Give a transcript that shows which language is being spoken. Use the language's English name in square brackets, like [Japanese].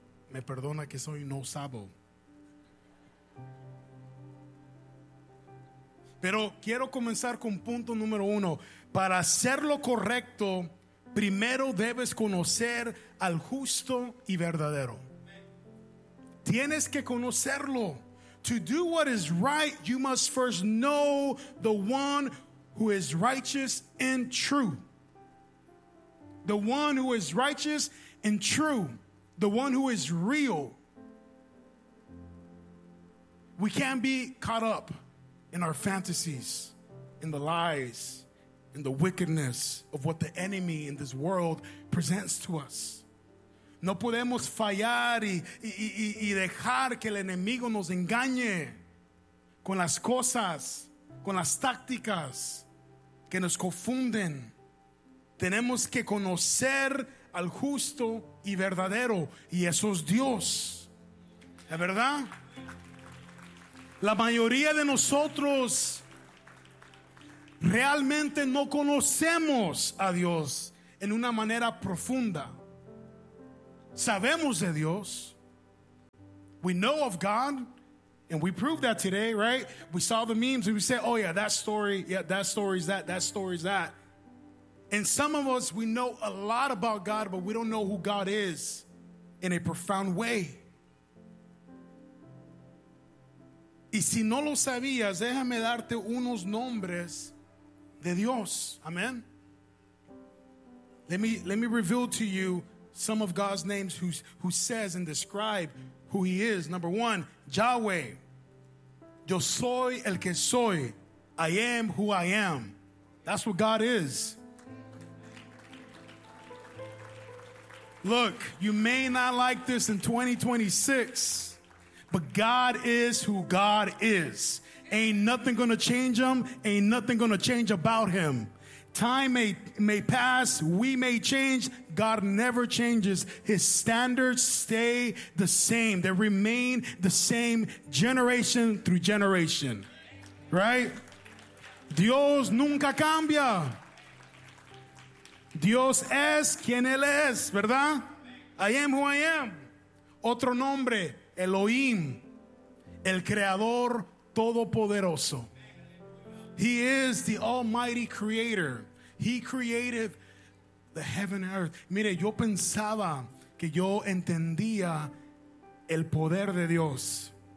[Spanish] Me perdona que soy no sabo. Pero quiero comenzar con punto número uno. Para hacer lo correcto, primero debes conocer al justo y verdadero. Tienes que conocerlo. [English] To do what is right, you must first know the one who is righteous and true. The one who is righteous and true. The one who is real. We can't be caught up in our fantasies, in the lies, in the wickedness of what the enemy in this world presents to us. [Spanish] No podemos fallar y dejar que el enemigo nos engañe con las cosas, con las tácticas que nos confunden. Tenemos que conocer al justo y verdadero, y eso es Dios. ¿La verdad? La mayoría de nosotros realmente no conocemos a Dios en una manera profunda. Sabemos de Dios, [English] we know of God, and we proved that today, right? We saw the memes and we said, oh yeah, that story, yeah, that story is that, that story is that. And some of us, we know a lot about God, but we don't know who God is in a profound way. [Spanish] Y si no lo sabías, déjame darte unos nombres de Dios. [English] Amen. Let me reveal to you some of God's names who says and describe who he is. Number one, [Spanish] Yahweh. Yo soy el que soy. [English] I am who I am. That's what God is. Look, you may not like this in 2026, but God is who God is. Ain't nothing gonna change him. Ain't nothing gonna change about him. Time may pass. We may change. God never changes. His standards stay the same. They remain the same generation through generation. Right? [Spanish] Dios nunca cambia. Dios es quien él es, ¿verdad? [English] I am who I am. [Spanish] Otro nombre, Elohim, el creador todopoderoso. [English] He is the almighty creator. He created the heaven and earth. [Spanish] Mire, yo pensaba que yo entendía el poder de Dios.